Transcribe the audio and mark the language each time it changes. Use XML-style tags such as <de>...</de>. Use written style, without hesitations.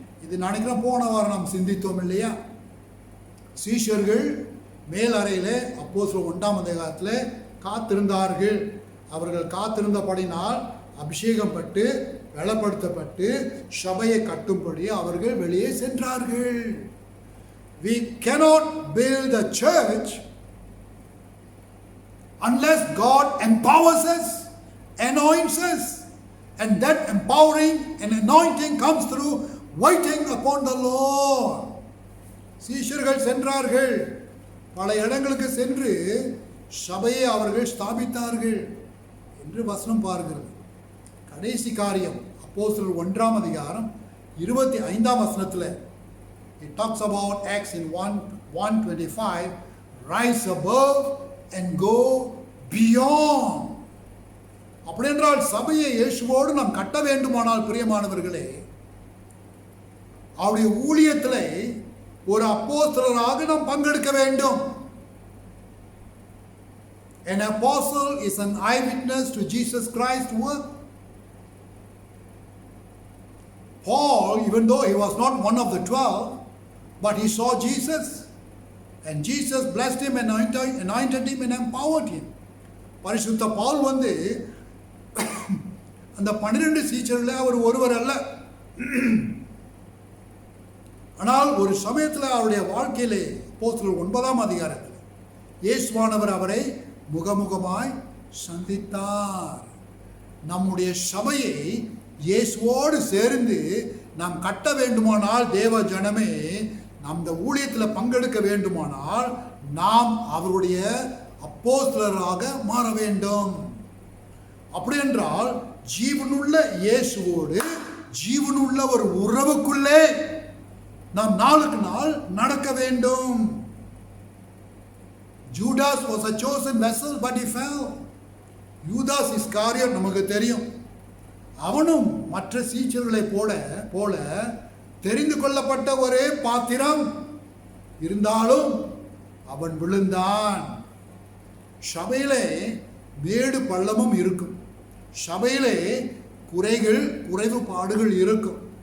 <ta>இது நினைக்கிறோம், போன வாரம் நாம் சிந்தித்தோம் இல்லையா? சீஷர்கள் மேலறையிலே அப்போஸ்தலர் 1 காத்திருந்தார்கள். அவர்கள் காத்திருந்தபடினால் அபிஷேகம் பட்டு பலப்படுத்தப்பட்டு சபையை கட்டும்படி அவர்கள் வெளியே சென்றார்கள்.</ta> <en>We cannot build a church unless God empowers us, anoints us, and that empowering and anointing comes through waiting upon the Lord.</en> <ta>சீஷர்கள் சென்றார்கள், பல இடங்களுக்கு சென்று சபையை அவர்கள் ஸ்தாபித்தார்கள் என்று வசனம் பார்க்கிறது. கடைசி காரியம் அப்போஸ்தலர்</ta> <en>1:25 it talks about Acts in 1:25, rise above and go beyond.</en> <ta>அப்படி என்றால் சபையை இயேசுவோடு நாம் கட்ட வேண்டுமானால் பிரியமானவர்களே, அவருடைய ஊழியத்திலே ஒரு அப்போஸ்தலராக நாம் பங்கெடுக்க வேண்டும்.</ta> <en>An apostle is an eyewitness to Jesus Christ's work. Paul, even though he was not one of the 12, but he saw Jesus, and Jesus blessed him, anointed him and empowered him.</en> <ta>பரிசுத்த பவுல் அந்த 12 சீஷர்களில் அவர் ஒருவர் அல்ல. ஆனால் ஒரு சமயத்தில் அவருடைய வாழ்க்கையிலே அப்போஸ்தலர் 9 இயேசுவானவர் அவரை முகமுகமாய் சந்தித்தார். நம்முடைய சபையை இயேசுவோடு சேர்ந்து நாம் கட்ட வேண்டுமானால், தேவ ஜனமே அந்த ஊழியத்தில் பங்கெடுக்க வேண்டுமானால் நாம் அவருடைய அப்போஸ்தலராக மாற வேண்டும். அப்படி என்றால் ஜீவனுள்ள இயேசுவோடு ஜீவனுள்ள ஒரு உறவுக்குள்ளே நாம் நாளுக்கு நாள் நடக்க வேண்டும்.</ta> <en>Judas was a chosen vessel, but he fell.</en> <ta>யூதாஸ் இஸ்காரியோத் நமக்கு தெரியும். அவனும் மற்ற சீஷர்களை போல தெரிந்து கொள்ளப்பட்ட ஒரே பாத்திரம், இருந்தாலும் அவன் விழுந்தான். சபையிலே மேடு பள்ளமும் இருக்கும், சபையிலே குறைவுபாடுகள் இருக்கும்.</ta>